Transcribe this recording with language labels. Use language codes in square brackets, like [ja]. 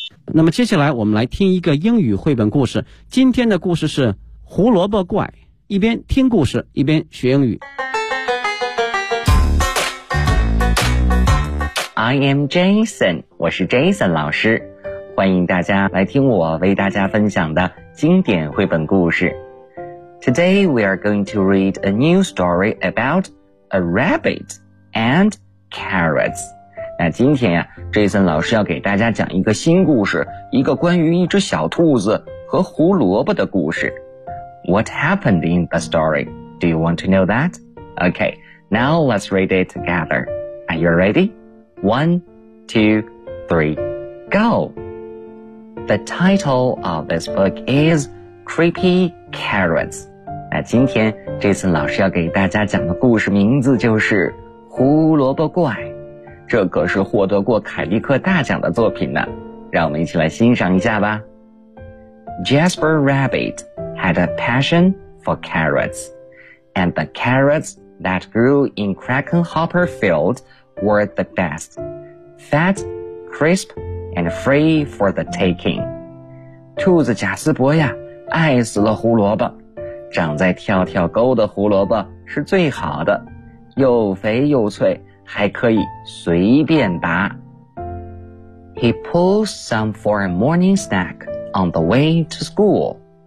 [zh] 那么接下来我们来听一个英语绘本故事。今天的故事是《胡萝卜怪》，一边听故事，一边学英语。 [en] I am Jason, [zh] 我是 Jason 老师。欢迎大家来听我为大家分享的经典绘本故事。 [en] Today we are going to read a new story about a rabbit and carrots. [zh] 那今天呀、啊、,Jason 老师要给大家讲一个新故事，一个关于一只小兔子和胡萝卜的故事。 [en] What happened in the story? Do you want to know that? Okay, now let's read it together. Are you ready? 1, 2, 3, go! The title of this book is Creepy Carrots. [zh] 那今天这次老师要给大家讲的故事名字就是《胡萝卜怪》，这可是获得过凯迪克大奖的作品呢，让我们一起来欣赏一下吧。 [en] Jasper Rabbit had a passion for carrots, and the carrots that grew in Crackenhopper Field were the best, fat, crisp, and free for the taking. [zh] 兔子贾斯伯呀，爱死了胡萝卜，长在跳跳沟的胡萝卜是最好的，又肥又脆，还可以随便拔。 [en] He pulled some for a morning snack on the way to school.